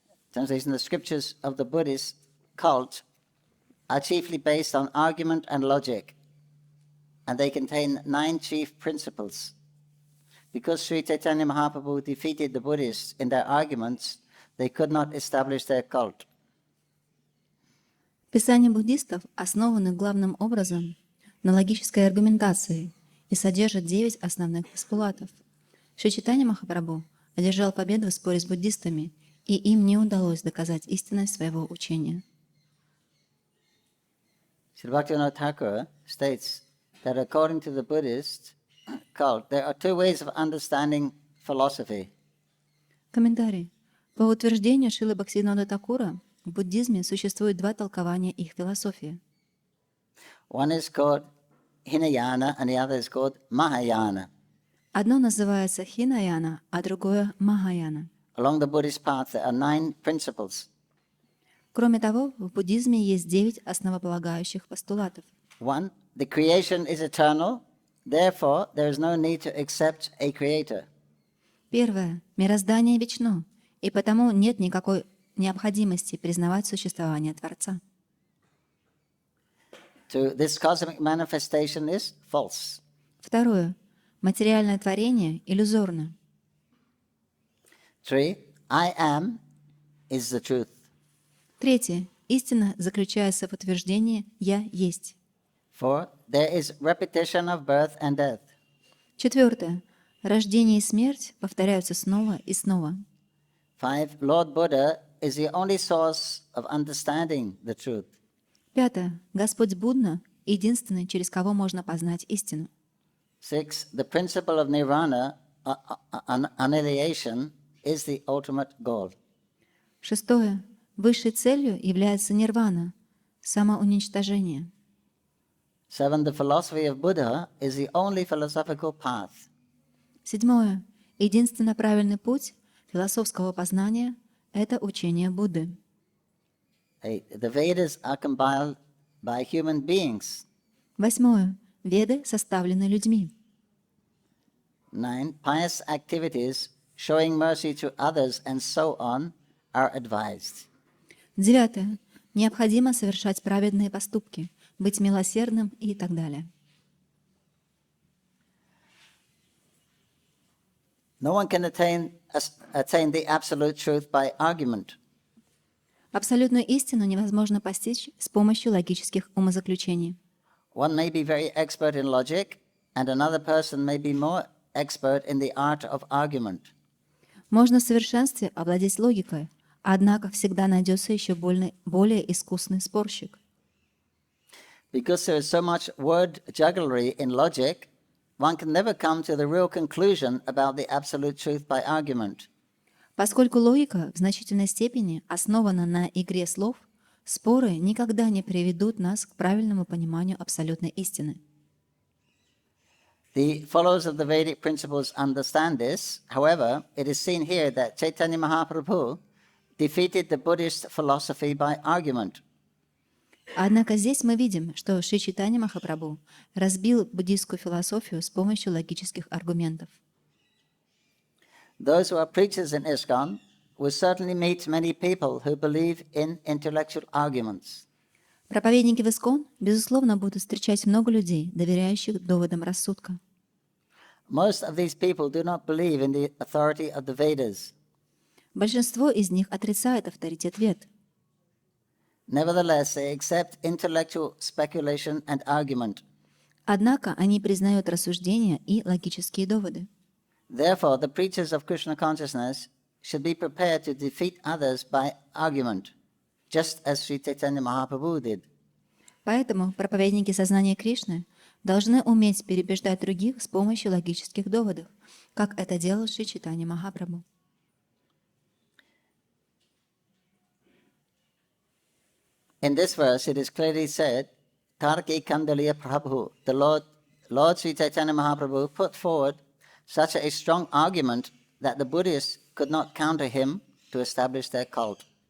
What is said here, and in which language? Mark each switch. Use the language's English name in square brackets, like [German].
[English] Translation: the scriptures of the Buddhist cult are chiefly based on argument and logic, and they contain 9 chief principles. Because Śrī Caitanya Mahaprabhu defeated the Buddhists in their arguments, they could not establish their cult. [Russian] Писания буддистов основаны главным образом на логической аргументации и содержат 9 основных постулатов. Шри Чайтанья Махапрабху одержал победу в споре с буддистами, и им не удалось доказать истинность своего учения. [English] Srila Bhaktivinoda Thakur states that according to the Buddhist cult, there are 2 ways of understanding philosophy. [Russian] Комментарий. По утверждению Шрилы Бхактивинода Thakura, в буддизме существует 2 толкования их философии. [English] One is called Hinayana and the other is called Mahayana. [Russian] Одно называется Хинаяна, а другое Махаяна. [English] Along the Buddhist path there are 9 principles. [Russian] Кроме того, в буддизме есть 9 основополагающих постулатов. 1. [English] The creation is eternal, therefore there is no need to accept a creator. [Russian] Первое. Мироздание вечно, и потому нет никакой необходимости признавать существование Творца. [English] This cosmic manifestation is false. [Russian] Второе. Материальное творение иллюзорно. [English] 3. I am is the truth. [Russian] Третье. Истина заключается в утверждении «Я есть». 4. [English] There is repetition of birth and death. [Russian] Четвертое. Рождение и смерть повторяются снова и снова. 5. [English] Lord Buddha is the only source of understanding the truth. [Russian] Пятое. Господь Будда — единственный, через кого можно познать истину. 6. [English] The principle of nirvana, annihilation, is the ultimate goal. [Russian] Шестое. Высшей целью является нирвана — самоуничтожение. [English] 7. The philosophy of Buddha is the only philosophical path. [Russian] Седьмое. Единственно правильный путь философского познания — это учение Будды. [English] The Vedas are compiled by human beings. 8. [Russian] Веды составлены людьми. 9. [English] Pious activities, showing mercy to others and so on, are advised. 9. [Russian] Необходимо совершать праведные поступки, быть милосердным и так далее. [English] No one can attain the absolute truth by argument. [Russian] Абсолютную истину невозможно постичь с помощью логических умозаключений. [English] One may be very expert in logic, and another person may be more expert in the art of argument. [Russian] Можно в совершенстве овладеть логикой, однако всегда найдется еще более искусный спорщик. [English] Because there is so much word jugglery in logic, one can never come to the real conclusion about the absolute truth by argument. [Russian] Поскольку логика в значительной степени основана на игре слов, споры никогда не приведут нас к правильному пониманию абсолютной истины. [English] The followers of the Vedic principles understand this. However, it is seen here that Chaitanya-Mahaprabhu Prabhu defeated the Buddhist philosophy by argument. [Russian] Однако здесь мы видим, что Шри Чайтанья Махапрабху разбил буддийскую философию с помощью логических аргументов. [English] Those who are preachers in ISKCON will certainly meet many people who believe in intellectual arguments. [Russian] Проповедники в ИСККОН, безусловно, будут встречать много людей, доверяющих доводам рассудка. [English] Most of these people do not believe in the authority of the Vedas. [Russian] Большинство из них отрицает авторитет Вед. [English] Nevertheless, they accept intellectual speculation and argument. [Russian] Однако они признают рассуждения и логические доводы. [English] Therefore, the preachers of Krishna consciousness should be prepared to defeat others by argument, just as Śrī Caitanya Prabhu did. [Russian] Поэтому проповедники сознания Кришны должны уметь переубеждать других с помощью логических доводов, как это делал Шри Чайтанья Махапрабху. [English] In this verse, it is clearly said, Tarki Kandaliya Prabhu, the Lord Śrī Caitanya Mahaprabhu put forward such a strong argument that the Buddhists could not counter him to establish their cult.